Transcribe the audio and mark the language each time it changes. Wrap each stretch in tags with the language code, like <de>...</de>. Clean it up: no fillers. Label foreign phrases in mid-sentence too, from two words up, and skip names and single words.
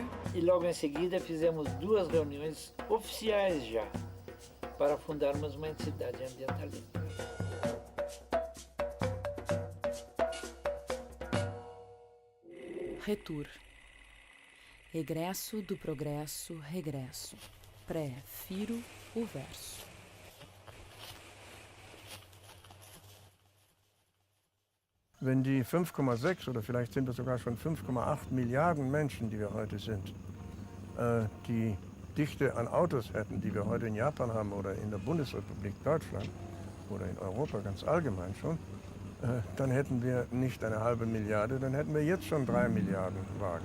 <pt>E logo em seguida fizemos 2 reuniões oficiais já, para fundarmos uma entidade ambientalista. Retour. Egresso do progresso, regresso. Pré-firo o verso.</pt> <de>Wenn die 5,6 oder vielleicht sind es sogar schon 5,8 Milliarden Menschen, die wir heute sind, die Dichte an Autos hätten, die wir heute in Japan haben oder in der Bundesrepublik Deutschland oder in Europa ganz allgemein schon, dann hätten wir nicht eine halbe Milliarde, dann hätten wir jetzt schon 3 Milliarden Wagen.</de>